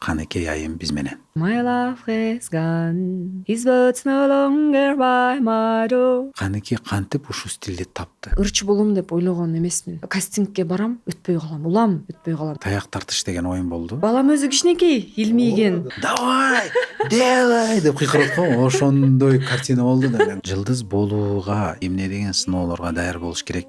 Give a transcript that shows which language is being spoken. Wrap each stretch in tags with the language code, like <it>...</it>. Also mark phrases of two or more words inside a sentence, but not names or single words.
<ky>Канекей айым биз менен.</ky> <en>My love has gone, his words no longer by my door.</en> <ky>Канекей кантип ушул стилди тапты? Ырчы болом деп ойлогон эмесмин. Кастингке барам, өтпөй калам, улам, өтпөй калам. Таяк тартыш деген оюн болду. Балам өзү кичинекей, илмийген.</ky> <ru>Давай, делай</ru> <ky>деп кыйкырып аткан, ошондой картина болду да. Мен жылдыз болууга эмне деген сыноолорго даяр болуш керек.</ky>